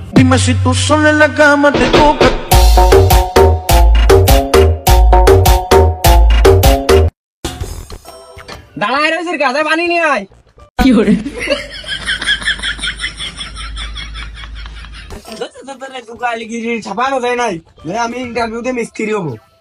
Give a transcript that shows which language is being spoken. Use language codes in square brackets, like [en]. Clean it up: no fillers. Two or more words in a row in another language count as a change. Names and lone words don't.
[es] Dime si tú sola en la cama te toca. [bn] দাঁড়ায় রয়েছে গাছে পানি নিয়ে আয়। কি করে ছাপানো যায় নাই, আমি ইন্টারভিউতে মিস্ত্রি হবো।